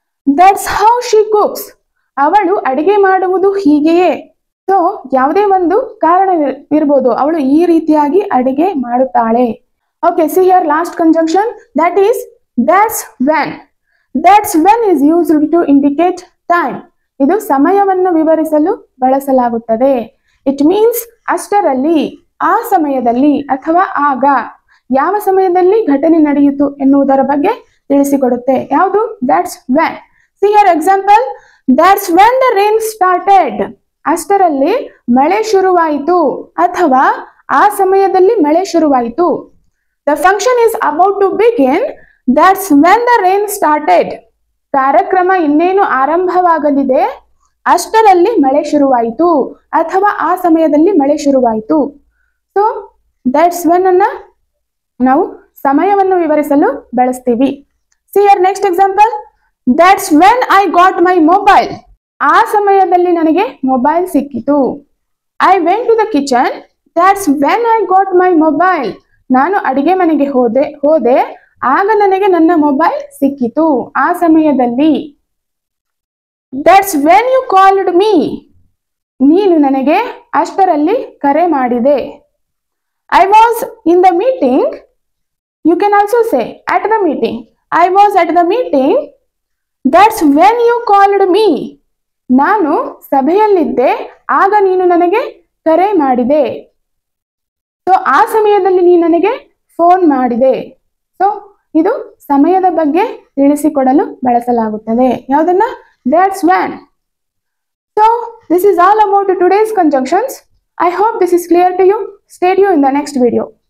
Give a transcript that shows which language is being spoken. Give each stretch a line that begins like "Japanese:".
English: that's how she cooks.
Kannada: ಅವಳು ಅಡಿಗೆ ಮಾಡುವುದು ಹೀಗೆಯೇ. ಸೊ ಯಾವುದೇ ಒಂದು ಕಾರಣ ಇರಬಹುದು, ಅವಳು ಈ ರೀತಿಯಾಗಿ ಅಡಿಗೆ ಮಾಡುತ್ತಾಳೆ.
English: Okay, see here last conjunction, that is that's when. that's when is used to indicate time.
Kannada: ಇದು ಸಮಯವನ್ನು ವಿವರಿಸಲು ಬಳಸಲಾಗುತ್ತದೆ.
English: it means
Kannada: ಅಷ್ಟರಲ್ಲಿ, ಆ ಸಮಯದಲ್ಲಿ ಅಥವಾ ಆಗ, ಯಾವ ಸಮಯದಲ್ಲಿ ಘಟನೆ ನಡೆಯಿತು ಎನ್ನುವುದರ ಬಗ್ಗೆ ತಿಳಿಸಿಕೊಡುತ್ತೆ. ಯಾವುದು? that's when.
English: See here example, that's when the rain started.
Kannada: ಅಷ್ಟರಲ್ಲಿ ಮಳೆ ಶುರುವಾಯಿತು ಅಥವಾ ಆ ಸಮಯದಲ್ಲಿ ಮಳೆ ಶುರುವಾಯಿತು.
English: The function is about to begin. That's when the rain started.
Kannada: ಕಾರ್ಯಕ್ರಮ ಇನ್ನೇನು ಆರಂಭವಾಗಲಿದೆ, ಅಷ್ಟರಲ್ಲಿ ಮಳೆ ಶುರುವಾಯಿತು ಅಥವಾ ಆ ಸಮಯದಲ್ಲಿ ಮಳೆ ಶುರುವಾಯಿತು. ಸೊ that's when ಅನ್ನ ನಾವು ಸಮಯವನ್ನು ವಿವರಿಸಲು ಬಳಸ್ತೀವಿ.
English: See here next example, that's when I got my mobile.
Kannada: ಆ ಸಮಯದಲ್ಲಿ ನನಗೆ ಮೊಬೈಲ್ ಸಿಕ್ಕಿತು.
English: I went to the kitchen. That's when I got my mobile.
Kannada: ನಾನು ಅಡಿಗೆ ಮನೆಗೆ ಹೋದೆ ಆಗ ನನಗೆ ನನ್ನ ಮೊಬೈಲ್ ಸಿಕ್ಕಿತು, ಆ ಸಮಯದಲ್ಲಿ.
English: That's when you called me.
Kannada: ನೀನು ನನಗೆ ಅಷ್ಟರಲ್ಲಿ ಕರೆ ಮಾಡಿದೆ.
English: I was in the meeting. You can also say at the meeting. I was at the meeting. That's when you called me.
Kannada: ನಾನು ಸಭೆಯಲ್ಲಿದ್ದೆ, ಆಗ ನೀನು ನನಗೆ ಕರೆ ಮಾಡಿದೆ. ಸೊ ಆ ಸಮಯದಲ್ಲಿ ನೀನು ನನಗೆ ಫೋನ್ ಮಾಡಿದೆ. ಸೊ ಇದು ಸಮಯದ ಬಗ್ಗೆ ತಿಳಿಸಿಕೊಡಲು ಬಳಸಲಾಗುತ್ತದೆ. ಯಾವುದನ್ನ? That's when.
English: So this is all about today's conjunctions. I hope this is clear to you. Stay tuned in the next video.